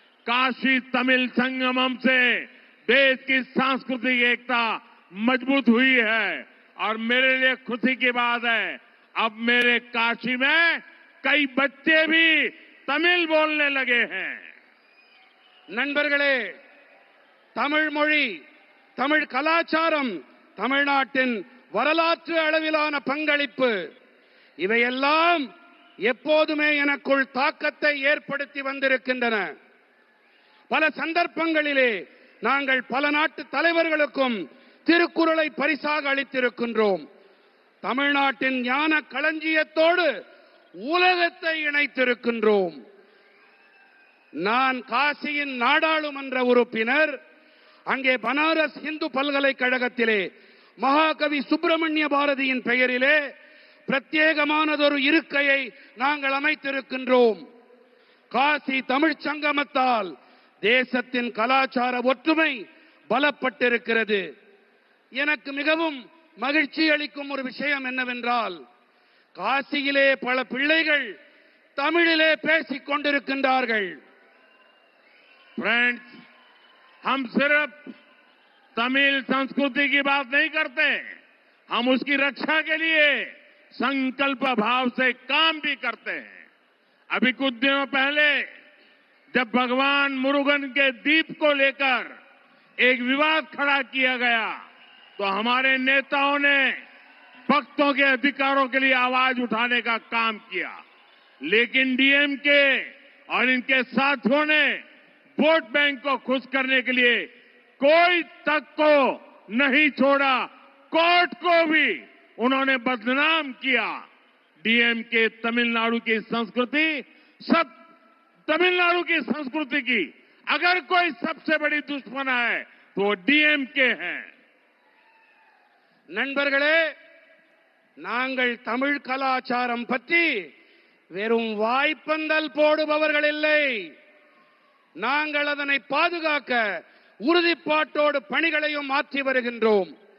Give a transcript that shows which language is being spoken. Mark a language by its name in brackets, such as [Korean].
[Hindi] काशी तमिल संगमम से देश की सांस्कृतिक एकता मजबूत हुई है और मेरे लिए खुशी की बात है, अब मेरे काशी में कई बच्चे भी तमिल बोलने लगे हैं। [Tamil] நண்பர்களே, தமிழ் மொழி, தமிழ் கலாச்சாரம், தமிழ்நாட்டின் வரலாற்று அளவிலான பங்களிப்பு இவையெல்லாம் எப்போதுமே எனக்குள் தாக்கத்தை ஏற்படுத்தி வந்திருக்கின்றன. பல சந்தர்ப்பங்களிலே நாங்கள் பல நாட்டு தலைவர்களுக்கும் திருக்குறளை பரிசாக அளித்திருக்கின்றோம். தமிழ்நாட்டின் ஞான களஞ்சியத்தோடு உலகத்தை இணைத்திருக்கின்றோம். நான் காசியின் நாடாளுமன்ற உறுப்பினர். அங்கே பனாரஸ் இந்து பல்கலைக்கழகத்திலே மகாகவி சுப்பிரமணிய பாரதியின் பெயரிலே பிரத்யேகமானதொரு இருக்கையை நாங்கள் அமைத்திருக்கின்றோம். காசி தமிழ்ச் சங்கமத்தால் தேசத்தின் கலாச்சார ஒற்றுமை பலப்பட்டிருக்கிறது. எனக்கு மிகவும் மகிழ்ச்சி அளிக்கும் ஒரு விஷயம் என்னவென்றால், காசியிலே பல பிள்ளைகள் தமிழிலே பேசிக் கொண்டிருக்கின்றார்கள். [Hindi] फ्रेंड्स, हम सिर्फ तमिल संस्कृति की बात नहीं करते, हम उसकी रक्षा के लिए संकल्प भाव से काम भी करते हैं। अभी कुछ दिनों पहले जब भगवान मुरुगन के दीप को लेकर एक विवाद खड़ा किया गया तो हमारे नेताओं ने भक्तों के अधिकारों के लिए आवाज उठाने का काम किया, लेकिन डीएमके और इनके साथियों ने वोट बैंक को खुश करने के लिए कोई तक को नहीं छोड़ा, कोर्ट को भी उन्होंने बदनाम किया। डीएमके तमिलनाडु की संस्कृति, सब तमिलनाडु की संस्कृति की अगर कोई सबसे बड़ी दुश्मन है तो वो डीएमके है। [Tamil] நண்பர்களே, நாங்கள் தமிழ் கலாச்சாரம் பற்றி வெறும் வாய்ப்பந்தல் போடுபவர்கள் இல்லை. நாங்கள் அதனை பாதுகாக்க உறுதிப்பாட்டோடு பணிகளையும் மாற்றி வருகின்றோம்.